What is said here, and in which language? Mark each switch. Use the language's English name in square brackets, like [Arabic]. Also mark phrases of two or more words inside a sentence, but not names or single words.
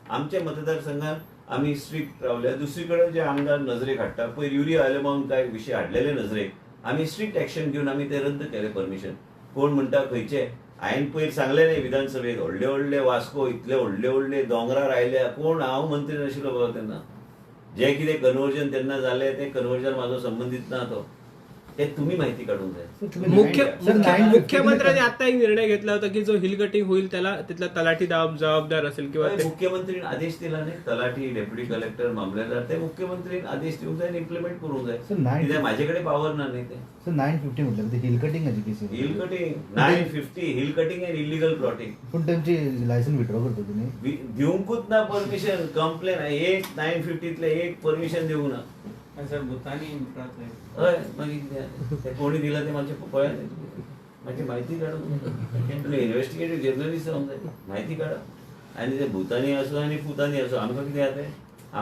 [Konkani] आमच्या मतदारसंघात आमी स्ट्रिक्ट रावल्या. दुसरी कडेन जे आमदार नजरेक हाडटा पयर युरिया आयलेमाऊन काय विशय हाडलेले नजरेक, आमी [English] strict action [Konkani] घेवन आमी ते रद्द केले परमिशन. कोण म्हणटा खंयचे? हांवें पयर सांगलें न्ही विधानसभेत व्हडले व्हडले वास्को इतले व्हडले व्हडले दोंगरार आयल्या. कोण? हांव मंत्री नाशिल्लो बाबा तेन्ना. जे कितें कन्वर्जन तेन्ना जालें ते कन्वर्जन म्हाजो संबंदीत ना तो. ते तुम्ही माहिती काढून जाय. [Marathi] मुख्यमंत्र्यांनी आता एक निर्णय घेतला होता की जो [English] hill cutting [Marathi] होईल त्याला तिथला तलाठी जबाबदार असेल किंवा मुख्यमंत्रीने आदेश दिला नाही. तलाठी, [English] deputy collector, [Marathi] मामलेदार ते मुख्यमंत्रीने आदेश देऊन जाय इम्प्लिमेंट करून जाय. माझ्याकडे पावर ना नाही ते. 950 म्हटलं ते [English] hill cutting hill cutting 950 hill cutting and illegal plotting. [Marathi] पण त्यांची [English] license withdraw [Marathi] करतो तुम्ही [Konkani] दिवंकूच ना परमिशन. कंप्लेन एक 950तले एक परमिशन देऊ ना. सर भूतानी हय मागीर कोणी दिला ते माझ्या पळया माझी माहिती काढून तुम्ही [English] investigative journalist [Konkani] जावंक जाय. माहिती काढा. आनी ते भूतानी असो आनी पुतानी असो आमकां कितें जाता?